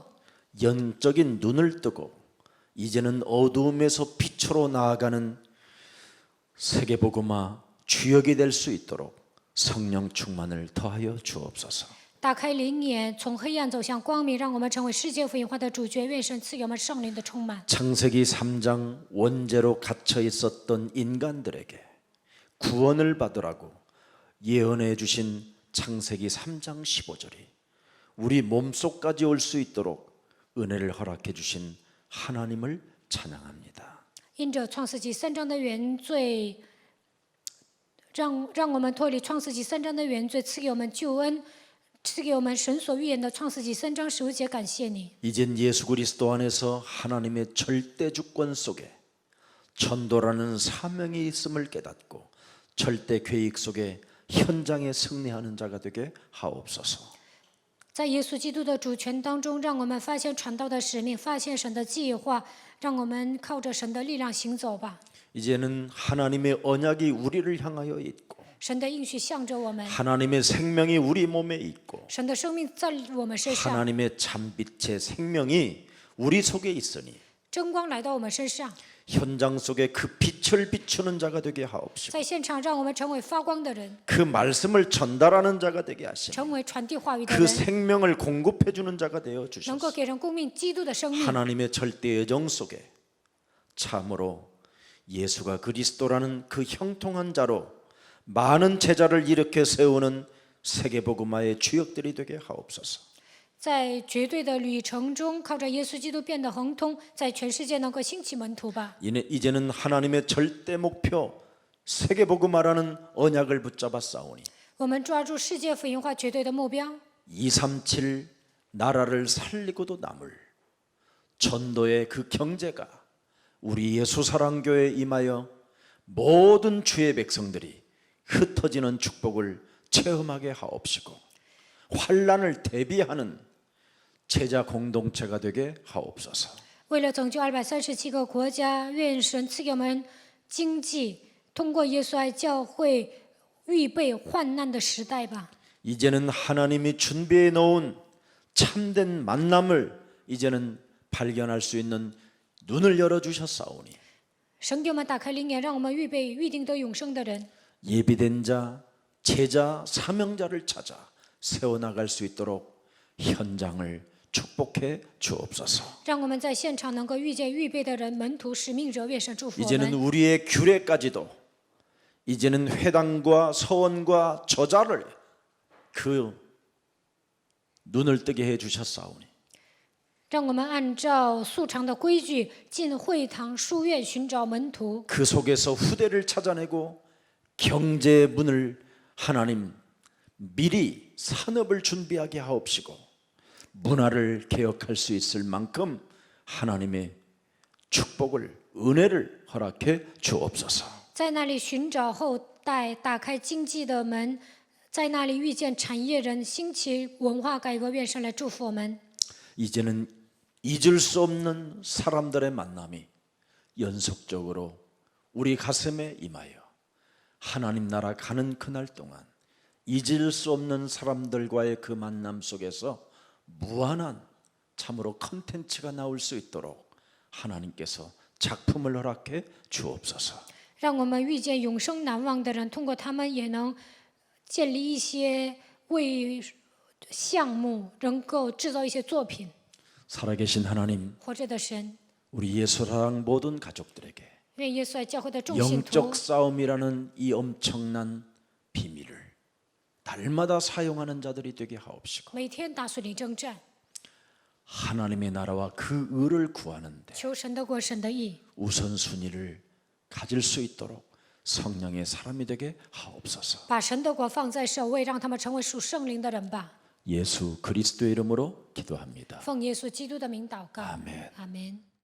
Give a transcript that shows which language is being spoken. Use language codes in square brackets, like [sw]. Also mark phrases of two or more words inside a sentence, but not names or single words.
[ko] 영적인 눈을 뜨고 이제는 어두움에서 빛으로 나아가는 세계복음화 주역이 될 수 있도록 성령 충만을 더하여 주옵소서. [zh] 打开灵眼，从黑暗走向光明，让我们成为世界福音化的主角。愿神赐给我们圣灵的充满。 [ko] 창세기 3장 원죄로 갇혀 있었던 인간들에게 구원을 받으라고 예언해 주신 창세기 3장 15절이 우리 몸속까지 올 수 있도록 은혜를 허락해 주신 하나님을 찬양합니다. [zh] 因着创世纪3章的原罪，让我们脱离创世纪3章的原罪，赐给我们救恩，赐给我们神所预言的创世纪3章15节。感谢你， [ko] 이젠 예수 그리스도 안에서 하나님의 절대 주권 속에 전도라는 사명이 있음을 깨닫고 절대 계획 속에 현장에 승리하는 자가 되게 하옵소서. [zh] 在耶稣基督的主权当中，让我们发现传道的使命，发现神的计划，让我们靠着神的力量行走吧。 [ko] 이제는 하나님의 언약이 우리를 향하여 있고 [zh] 神的应许向着我们， [ko] 하나님의 생명이 우리 몸에 있고 [zh] 神的生命在我们身上， [ko] 하나님의 참빛의 생명이 우리 속에 있으니 [zh] 真光来到我们身上， [ko] 현장 속에 그 빛을 비추는 자가 되게 하옵시고 [zh] 在现场让我们成为发光的人， [ko] 그 말씀을 전달하는 자가 되게 하시고 [zh] 成为传递话语的 [ko] 그 [zh] 人， [ko] 생명을 공급해 주는 자가 되어 [zh] 能 [ko] 주셔서 [zh] 够给人供应基督的生命。 [ko] 하나님의 절대 여정 속에 참으로 예수가 그리스도라는 그 형통한 자로 많은 제자를 일으켜 세우는 세계복음화의 주역들이 되게 하옵소서. [zh] 在绝对的旅程中，靠着耶稣基督变得亨通，在全世界能够兴起门徒吧。 [ko] 이제는 하나님의 절대 목표 세계복음화라는 언약을 붙잡아 싸우니 [zh] 我们抓住世界福音化绝对的目标， [ko] 237 나라를 살리고도 남을 전도의 그 경제가 우리 예수사랑교회에 임하여 모든 주의 백성들이 흩어지는 축복을 체험하게 하옵시고 환난을 대비하는 제자 공동체가 되게 하옵소서. [zh] 为了拯救237个国家，愿神赐给我们经济，通过耶稣爱教会预备患难的时代吧。 [ko] 이제는 하나님이 준비해 놓은 참된 만남을 이제는 발견할 수 있는 눈을 열어 주셨사오니 [zh] 神给我们打开灵眼，让我们预备预定得永生的人， [ko] 예비된 자, 제자, 사명자를 찾아 세워나갈 수 있도록 현장을 축복해 주옵소서. [zh] 让我们在现场能够遇见预备的人，门徒、使命者。愿神祝福我 [ko] 이제는 [zh] 们。 [ko] 우리의 규례까지도 이제는 회당과 서원과 저자를 그 눈을 뜨게 해 주셨사오니 [zh] 让我们按照素常的规矩进会堂、书院寻找门徒， [ko] 그 속에서 후대를 찾아내고 경제의 문을 하나님 미리 산업을 준비하게 하옵시고 문화를 개혁할 수 있을 만큼 하나님의 축복을 은혜를 허락해 주옵소서. [zh] 在那里寻找后代，打开经济的门，在那里遇见产业人，兴起文化改革。愿神来祝福我们。 [ko] 이제는 잊을 수 없는 사람들의 만남이 연속적으로 우리 가슴에 임하여 하나님 나라 가는 그날 동안 잊을 수 없는 사람들과의 그 만남 속에서 무한한 참으로 컨텐츠가 나올 수 있도록 하나님께서 작품을 허락해 주옵소서. [zh] 让我们遇见永生难忘的人，通过他们也能建立一些为项目，能够制造一些作品。 [ko] 살아계신 하나님, [zh] 活着的神， [ko] 우리 예수사랑 모든 가족들에게 [zh] 愿耶稣爱教会的众信徒 [ko] 영적 싸움이라는 이 엄청난 비밀을 날마다 사용하는 자들이 되게 하옵시고 [zh] 每天打属灵征战， [ko] 하나님의 나라와 그 의를 구하는데 [zh] 求神的国，神的义， [ko] 우선순위를 가질 수 있도록 성령의 사람이 되게 하옵소서. [zh] 把神的国放在首位，让他们成为属圣灵的人吧。 [ko] 예수 그리스도의 이름으로 기도합니다. [zh] 奉耶稣基督的名祷告， [ko] 아멘. [zh] 阿门。